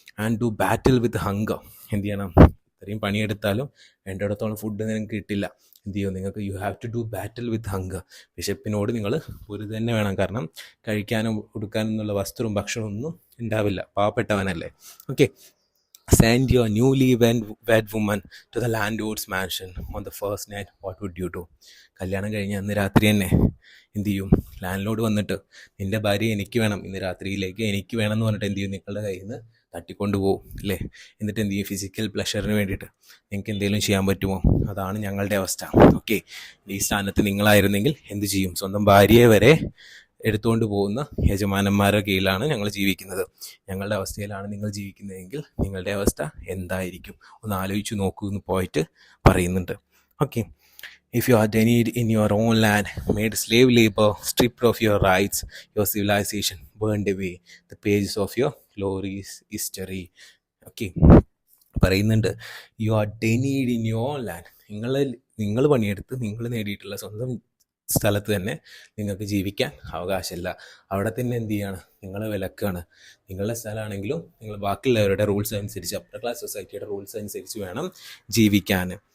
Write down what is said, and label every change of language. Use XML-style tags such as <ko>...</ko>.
<en>And do battle with hunger.</en> <ml>എന്ത് ചെയ്യണം? ഇത്രയും പണിയെടുത്താലും വേണ്ടിടത്തോളം ഫുഡ് നിങ്ങൾക്ക് കിട്ടില്ല. എന്ത് ചെയ്യും? നിങ്ങൾക്ക്</ml> <en>You have to do battle with hunger.</en> <ml>വിശപ്പിനോട് നിങ്ങൾ ഒരു തന്നെ വേണം. കാരണം കഴിക്കാനും ഉടുക്കാനും എന്നുള്ള വസ്ത്രവും ഭക്ഷണവും ഒന്നും ഉണ്ടാവില്ല, പാവപ്പെട്ടവനല്ലേ.</ml> <en>Okay, send your newly wed woman to the landlord's mansion on the first night, what would you do?</en> <ml>കല്യാണം കഴിഞ്ഞ അന്ന് രാത്രി തന്നെ എന്ത് ചെയ്യും? ലാൻഡ് ലോഡ് വന്നിട്ട് നിൻ്റെ ഭാര്യ എനിക്ക് വേണം, ഇന്ന് രാത്രിയിലേക്ക് എനിക്ക് വേണം എന്ന് പറഞ്ഞിട്ട് എന്ത് ചെയ്യും? നിങ്ങളുടെ കയ്യിൽ നിന്ന് തട്ടിക്കൊണ്ട് പോകും അല്ലേ. എന്നിട്ട് എന്ത് ചെയ്യും? ഫിസിക്കൽ പ്ലഷറിന് വേണ്ടിയിട്ട് നിങ്ങൾക്ക് എന്തെങ്കിലും ചെയ്യാൻ പറ്റുമോ? അതാണ് ഞങ്ങളുടെ അവസ്ഥ. ഓക്കെ, ഈ സ്ഥാനത്ത് നിങ്ങളായിരുന്നെങ്കിൽ എന്ത് ചെയ്യും? സ്വന്തം ഭാര്യയെ വരെ എടുത്തുകൊണ്ട് പോകുന്ന യജമാനന്മാരുടെ കീഴിലാണ് ഞങ്ങൾ ജീവിക്കുന്നത്. ഞങ്ങളുടെ അവസ്ഥയിലാണ് നിങ്ങൾ ജീവിക്കുന്നതെങ്കിൽ നിങ്ങളുടെ അവസ്ഥ എന്തായിരിക്കും? ഒന്ന് ആലോചിച്ച് നോക്കൂ എന്ന് പോയിട്ട് പറയുന്നുണ്ട്.</ml> <en>Okay, if you are denied in your own land, made slave labor, stripped of your rights, your civilization burned away, the pages of your glorious history. Okay,</en> <ml>പറയുന്നുണ്ട്</ml> <en>You are denied in your land.</en> <ml>നിങ്ങൾ പണിയെടുത്ത് നിങ്ങൾ നേടിയിട്ടുള്ള സ്വന്തം സ്ഥലത്ത് തന്നെ നിങ്ങൾക്ക് ജീവിക്കാൻ അവകാശമില്ല. അവിടെ തന്നെ എന്ത് ചെയ്യാണ്? നിങ്ങളെ വിലക്കാണ്. നിങ്ങളുടെ സ്ഥലമാണെങ്കിലും നിങ്ങൾ ബാക്കിയുള്ളവരുടെ റൂൾസ് അനുസരിച്ച്, അപ്പർ ക്ലാസ് സൊസൈറ്റിയുടെ റൂൾസ് അനുസരിച്ച് വേണം ജീവിക്കാൻ.</ml>